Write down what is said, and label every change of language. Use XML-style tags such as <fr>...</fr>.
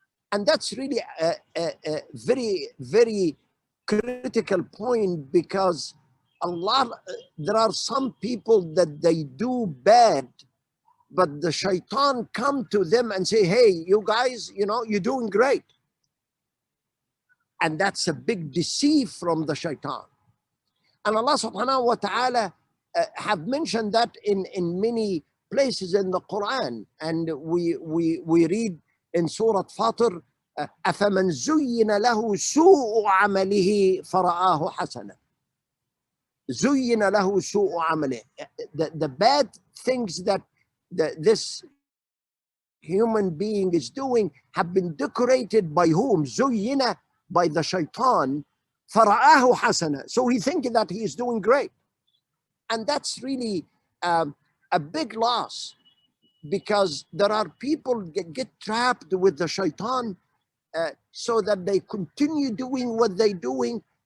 <en>And that's really a very, very critical point, because there are some people that they do bad, but the shaitan come to them and say, hey, you guys, you're doing great. And that's a big deceit from the shaitan. And Allah subhanahu wa ta'ala have mentioned that in many places in the Quran. And we read in Surah Fatir,</en> <ar>أَفَمَنْ زُيِّنَ لَهُ سُوءُ عَمَلِهِ فَرَآهُ حَسَنًا. زُيِّنَ لَهُ سُوءُ عَمَلِهِ.</ar> <en>The bad things that this human being is doing have been decorated by whom?</en> <ar>زُيِّنَ,</ar> <en>by the shaitan.</en> <ar>فَرَآهُ حَسَنًا.</ar> <en>So he thinks that he is doing great. And that's really a big loss, because there are people get trapped with the shaitan so that they continue doing what they're doing,</en>